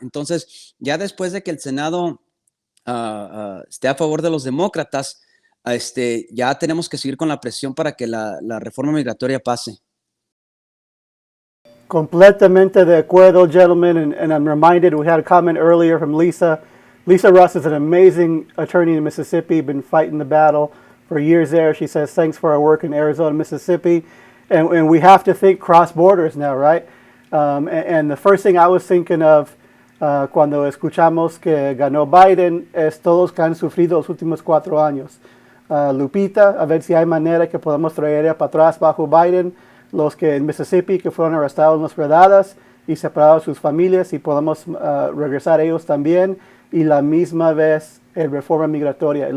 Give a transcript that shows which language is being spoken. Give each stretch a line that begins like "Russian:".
Spanish: Entonces, ya después de que el Senado esté a favor de los demócratas, ya tenemos que seguir con la presión para que la reforma migratoria pase. Completamente de acuerdo,
English: gentlemen, and I'm reminded we had a comment earlier from Lisa. Lisa Russ is an amazing attorney in Mississippi, been fighting the battle for years there. She says, thanks for our work in Arizona, Mississippi. And we have to think cross borders now, right? And the first thing I was thinking of
Spanish: cuando escuchamos que ganó Biden es todos que han sufrido los últimos 4 años. Lupita, a ver si hay manera que podamos traer ella para atrás bajo Biden, los que en Mississippi que fueron arrestados en las redadas y separados sus familias, y podamos regresar ellos también, y la misma vez el reforma migratoria.